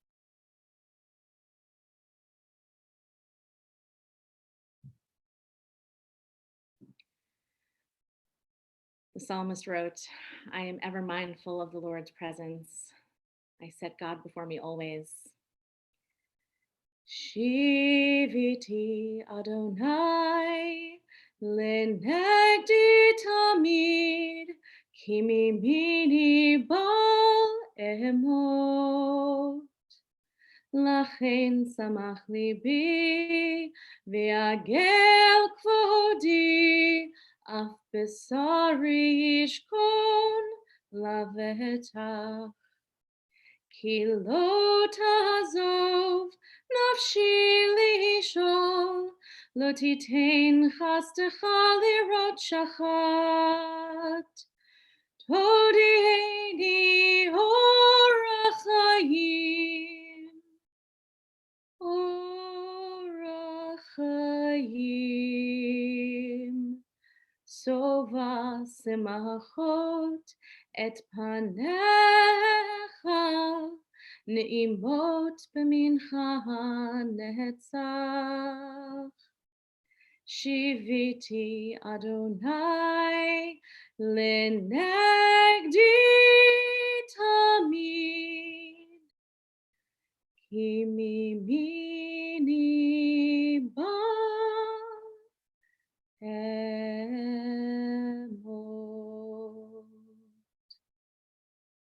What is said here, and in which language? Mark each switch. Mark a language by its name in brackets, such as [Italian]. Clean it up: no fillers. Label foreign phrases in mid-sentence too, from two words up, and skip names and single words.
[English] The psalmist wrote, "I am ever mindful of the Lord's presence. I set God before me always. [Hebrew] שיויתי אדוני לנגדי תמיד כי מימיני בל אמוט. לכן שמח לבי ויגל כבודי אף בשרי ישכן לבטח. כי לא תעזב נפשי לשאול, לא תתן חסידך לראות שחת. תודיעני ארח חיים, ארח חיים. שבע שמחות את פניך, נעמות בימינך נצח. שיויתי אדוני לנגדי תמיד, כי מימיני בא אמוט."